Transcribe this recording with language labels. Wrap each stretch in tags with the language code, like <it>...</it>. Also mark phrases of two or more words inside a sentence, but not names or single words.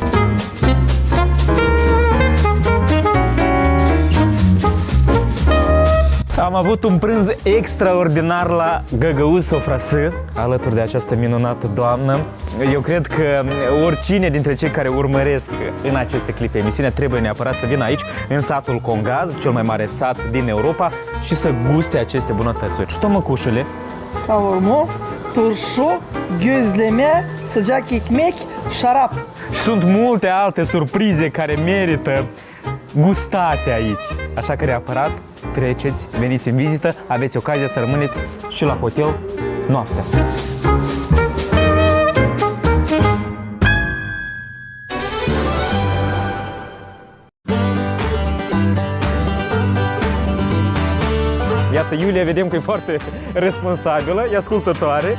<ro>Am avut un prânz extraordinar la Găgăuz Sofrası, alături de această minunată doamnă. Eu cred că oricine dintre cei care urmăresc în aceste clipe emisiunea trebuie neapărat să vină aici, în satul Congaz, cel mai mare sat din Europa, și să guste aceste bunătățuri.</ro> <ru>Что мы кушали? Каурму,</ru> <gag>turşu, gözleme, sıcak ekmek, şarap.</gag> <ro>Și sunt multe alte surprize care merită gustate aici. Așa că neapărat treceți, veniți în vizită, aveți ocazia să rămâneți și la hotel noaptea. Iată, Iulia, vedem că e foarte responsabilă, e ascultătoare.</ro>